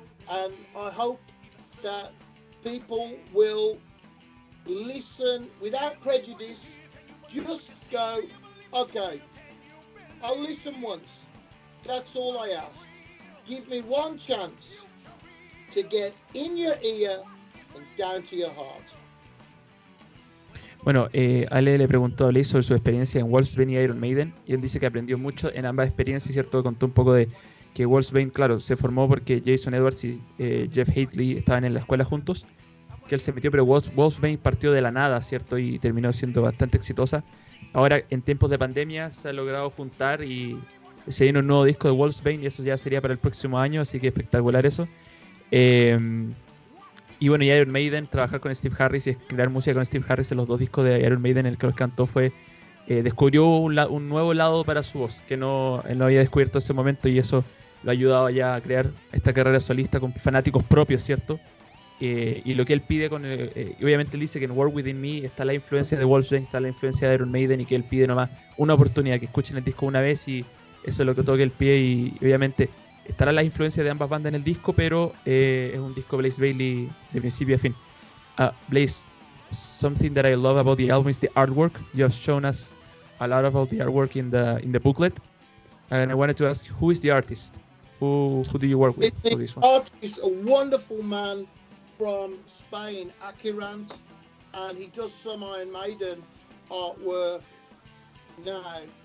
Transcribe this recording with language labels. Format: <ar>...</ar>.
<en>And I hope that people will listen without prejudice. Just go, okay, I'll listen once. That's all I ask. Give me one chance to get in your ear and down to your heart.</en> <es>Bueno, Ale le preguntó a Blaze sobre su experiencia en Wolfbane y Iron Maiden, y él dice que aprendió mucho en ambas experiencias, ¿cierto? Contó un poco de que Wolfbane, claro, se formó porque Jason Edwards y Jeff Hadley estaban en la escuela juntos, que él se metió, pero Wolfbane partió de la nada, ¿cierto? Y terminó siendo bastante exitosa. Ahora, en tiempos de pandemia, se ha logrado juntar y se viene un nuevo disco de Wolfbane, y eso ya sería para el próximo año, así que espectacular eso. Y bueno, y Iron Maiden, trabajar con Steve Harris y crear música con Steve Harris en los dos discos de Iron Maiden, en el que los cantó, fue descubrió un nuevo lado para su voz, que él no había descubierto en ese momento, y eso lo ha ayudado ya a crear esta carrera solista con fanáticos propios, ¿cierto? Y lo que él pide, obviamente él dice que en Whitin Me está la influencia de Wolfbane, está la influencia de Iron Maiden, y que él pide nomás una oportunidad, que escuchen el disco una vez, y eso es lo que toca el pie, y obviamente estará la influencia de ambas bandas en el disco, pero es un disco Blaze Bayley de principio a fin.</es> <en>Blaze, something that I love about the album is the artwork. You have shown us a lot about the artwork in the booklet, and I wanted to ask, who is the artist? Who do you work with for this one? The artist is a wonderful man from Spain, Akirant, and he does some Iron Maiden artwork now.</en>